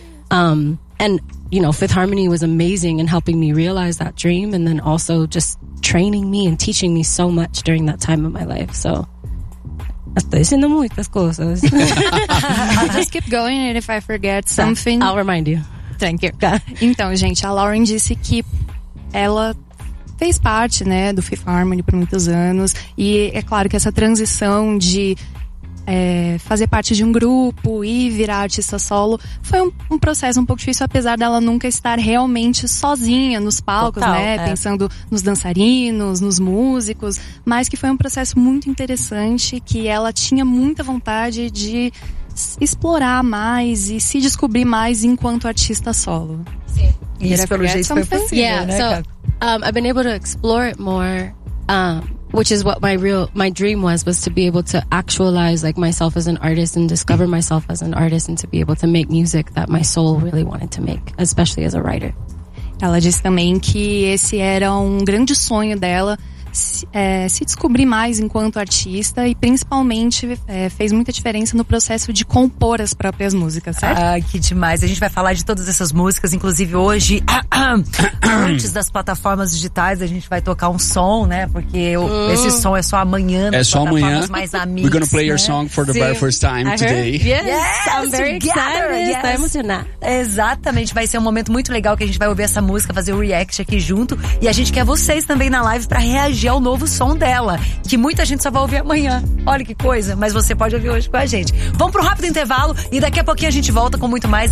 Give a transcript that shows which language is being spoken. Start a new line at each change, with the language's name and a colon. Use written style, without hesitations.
English: And you know, Fifth Harmony was amazing in helping me realize that dream. And then also just training me and teaching me so much during that time of my life.
Spanish: So, estoy diciendo muitas cosas.
English: Just keep going, and if I forget something, I'll remind you. Thank you.
Portuguese: Então, gente, a Lauren disse que ela fez parte, né, do Fifth Harmony por muitos anos. E é claro que essa transição de fazer parte de um grupo e virar artista solo foi um processo um pouco difícil, apesar dela nunca estar realmente sozinha nos palcos, total, né? Pensando nos dançarinos, nos músicos, mas que foi um processo muito interessante, que ela tinha muita vontade de explorar mais e se descobrir mais enquanto artista solo. Sim. Isso pelo jeito foi possível,
English: yeah,
Portuguese: né?
English: So, I've been able to explore it more. Which is what my dream was to be able to actualize like myself as an artist and discover myself as an artist and to be able to make music that my soul really wanted to make, especially as a writer.
Portuguese: Ela disse também que esse era um grande sonho dela, se descobrir mais enquanto artista, e principalmente fez muita diferença no processo de compor as próprias músicas, certo? Ah, que demais. A gente vai falar de todas essas músicas, inclusive hoje, antes das plataformas digitais, a gente vai tocar um som, né? Porque esse som é só amanhã. É só amanhã. Mais amigas,
English: we're gonna play your song for the very first time today. Yes, I'm very excited. Yes.
Portuguese: Tá emocionada. Exatamente. Vai ser um momento muito legal que a gente vai ouvir essa música, fazer o react aqui junto. E a gente quer vocês também na live pra reagir. É o novo som dela, que muita gente só vai ouvir amanhã. Olha que coisa, mas você pode ouvir hoje com a gente. Vamos pro rápido intervalo e daqui a pouquinho a gente volta com muito mais.